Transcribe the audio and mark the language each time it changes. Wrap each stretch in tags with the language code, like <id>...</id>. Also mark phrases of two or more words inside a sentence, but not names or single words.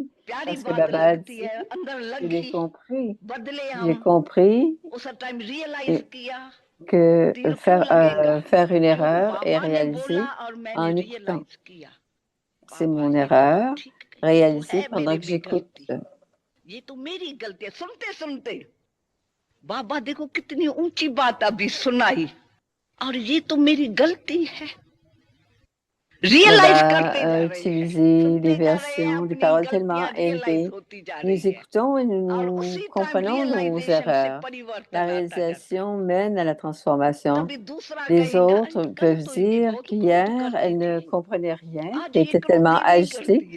<fr>Parce que Baba a dit, je l'ai compris. J'ai compris que faire une erreur est réalisé en écoutant. C'est mon erreur réalisée pendant que j'écoute.</fr> <hi>ये तो मेरी गलती है सुनते सुनते बाबा देखो कितनी ऊंची बात अभी सुनाई और ये तो मेरी गलती है</hi> <fr>Baba a utilisé des versions, des paroles tellement élevées. Nous écoutons et nous comprenons nos erreurs. La réalisation mène à la transformation. Les autres peuvent dire qu'hier, elles ne comprenaient rien, qu'elles étaient tellement agitées.</fr>